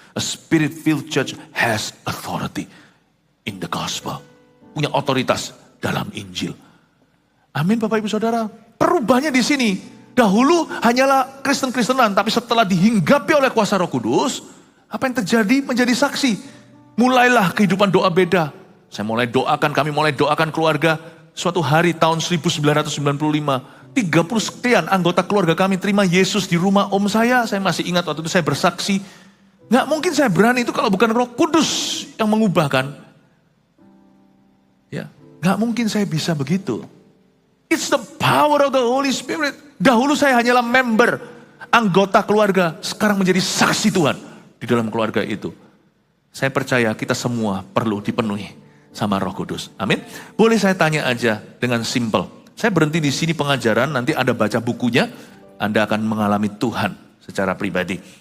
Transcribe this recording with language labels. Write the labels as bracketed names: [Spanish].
[English] A spirit-filled church has authority in the gospel. [Indonesian] Punya otoritas dalam Injil. Amin Bapak Ibu Saudara. Perubahannya di sini. Dahulu hanyalah Kristen-Kristenan, tapi setelah dihinggapi oleh kuasa Roh Kudus, apa yang terjadi? Menjadi saksi. Mulailah kehidupan doa beda. Saya mulai doakan, kami mulai doakan keluarga. Suatu hari tahun 1995, 30 sekian anggota keluarga kami terima Yesus di rumah om saya. Saya masih ingat waktu itu saya bersaksi. Nggak mungkin saya berani itu kalau bukan Roh Kudus yang mengubahkan. Ya, nggak mungkin saya bisa begitu. [English] It's the power of the Holy Spirit. [Indonesian] Dahulu saya hanyalah member, anggota keluarga, sekarang menjadi saksi Tuhan di dalam keluarga itu. Saya percaya kita semua perlu dipenuhi sama Roh Kudus. Amin. Boleh saya tanya aja dengan simple. Saya berhenti di sini pengajaran, nanti Anda baca bukunya, Anda akan mengalami Tuhan secara pribadi.